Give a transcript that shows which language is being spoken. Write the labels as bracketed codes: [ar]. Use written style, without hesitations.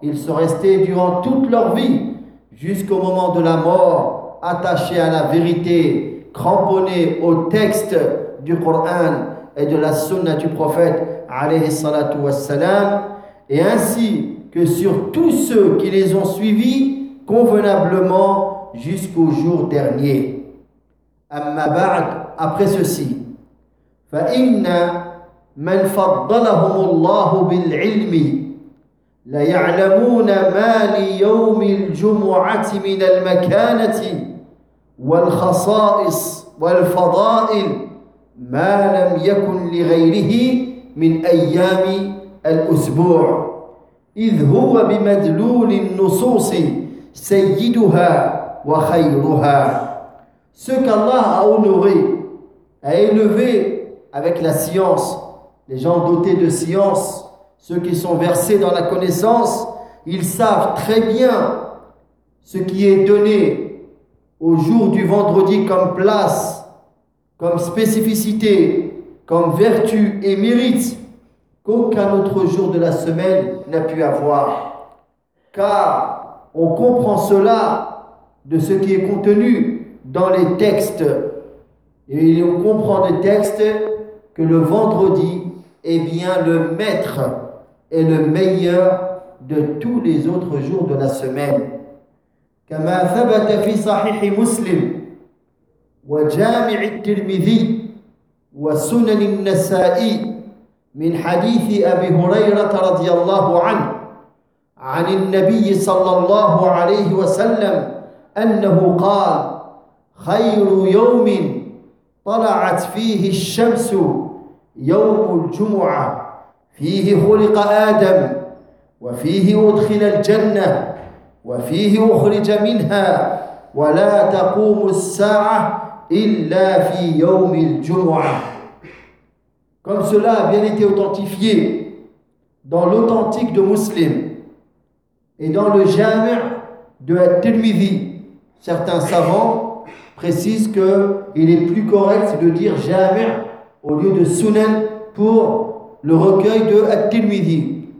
[fr] Ils sont restés durant toute leur vie, jusqu'au moment de la mort, attachés à la vérité, cramponnés au texte du Coran et de la sunna du prophète, alayhi salatu wassalam, et ainsi que sur tous ceux qui les ont suivis convenablement jusqu'au jour dernier. [ar] Amma ba'd, [fr] après ceci, [ar] فإن من فضلهم الله بالعلم ليعلمون ما ليوم الجمعة من المكانة والخصائص والفضائل ما لم يكن لغيره من أيام الأسبوع إذ هو بمدلول النصوص سيدها وخيرها. [fr] Ce qu'Allah a honoré, a élevé avec la science, les gens dotés de science, ceux qui sont versés dans la connaissance, ils savent très bien ce qui est donné au jour du vendredi comme place, comme spécificité, comme vertu et mérite qu'aucun autre jour de la semaine n'a pu avoir. Car on comprend cela de ce qui est contenu dans les textes. Et on comprend des textes que le vendredi est bien le maître et le meilleur de tous les autres jours de la semaine. [ar] كما ثبت في صحيح مسلم وجامع الترمذي وسنن النسائي من حديث أبي هريرة رضي الله عنه عن النبي صلى الله عليه وسلم أنه قال خير يوم طلعت فيه الشمس يوم الجمعة فيه خلق آدم، وفيه أدخل الجنة، وفيه أخرج منها، ولا تقوم الساعة إلا في يوم الجمعة. [fr] Comme cela a bien été authentifié dans l'authentique de Muslim et dans le Jami' de At-Tirmidhi. Certains savants précisent qu'il est plus correct de dire Jami' au lieu de Sunan pour le recueil de At-Tirmidhi.